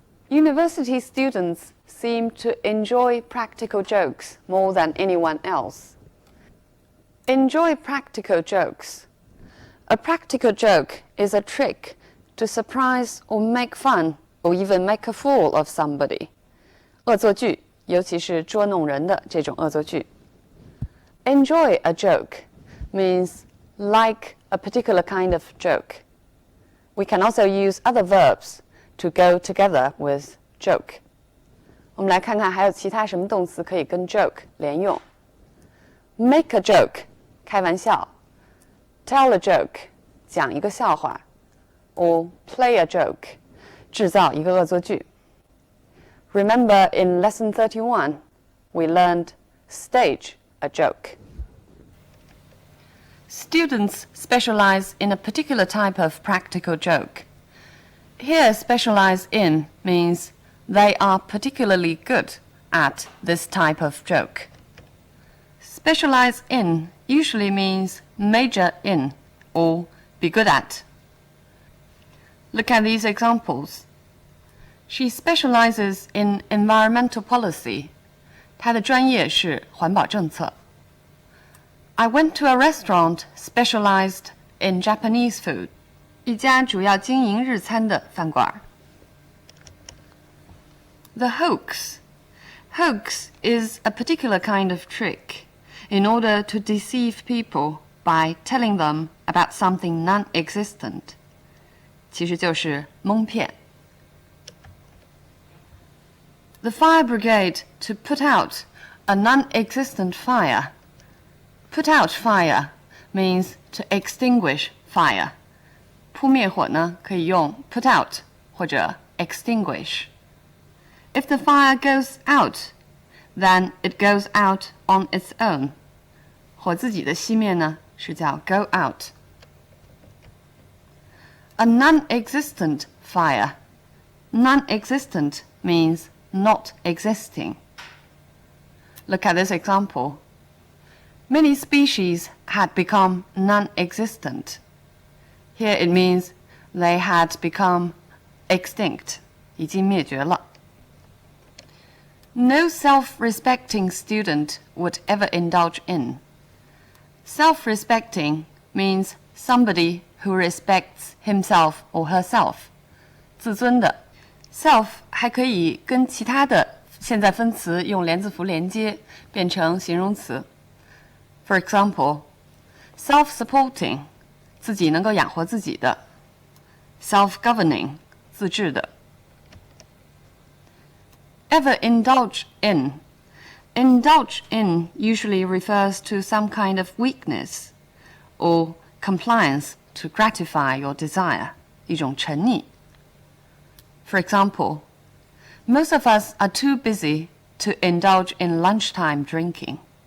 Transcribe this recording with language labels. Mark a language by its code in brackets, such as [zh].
[en] University students seem to enjoy practical jokes more than anyone else. Enjoy practical jokes. A practical joke is a trick to surprise or make fun or even make a fool of somebody. [zh] 恶作剧，尤其是捉弄人的这种恶作剧。 [en] Enjoy a joke means like a particular kind of joke. We can also use other verbs to go together with joke. [zh] 我们来看看还有其他什么动词可以跟 joke 连用。 [en] Make a joke [zh] 开玩笑 [en] tell a joke, [zh] 讲一个笑话 [en] or play a joke, [zh] 制造一个恶作剧 [en] Remember in lesson 31, we learned stage a joke. Students specialize in a particular type of practical joke. Here, specialize in means they are particularly good at this type of joke. Specialize in usually means major in or be good at. Look at these examples. She specializes in environmental policy. [zh] 她的专业是环保政策。 [en] I went to a restaurant specialized in Japanese food. [zh] 一家主要经营日餐的饭馆。 [en] The hoax. Hoax is a particular kind of trick in order to deceive people by telling them about something non-existent. [zh] 其实就是蒙骗。 [en] The fire brigade to put out a non-existent fire. Put out fire means to extinguish fire. [zh] 扑灭火呢，可以用 put out 或者 extinguish. [en] If the fire goes out, then it goes out on its own. [zh] 火自己的熄灭呢，是叫 go out. [en] A non-existent fire. Non-existent means not existing. Look at this example. Many species had become non-existent. Here it means they had become extinct. [zh] 已经灭绝了。 [en] No self-respecting student would ever indulge in. Self-respecting means somebody who respects himself or herself. [zh] 自尊的。 self 还可以跟其他的现在分词用连字符连接，变成形容词。 [en] For example, self-supporting, [zh] 自己能够养活自己的。 [en] Self-governing, 自治的。 Ever indulge in. Indulge in usually refers to some kind of weakness or compliance to gratify your desire, [zh] 一种沉溺。 [en] For example, most of us are too busy to indulge in lunchtime drinking.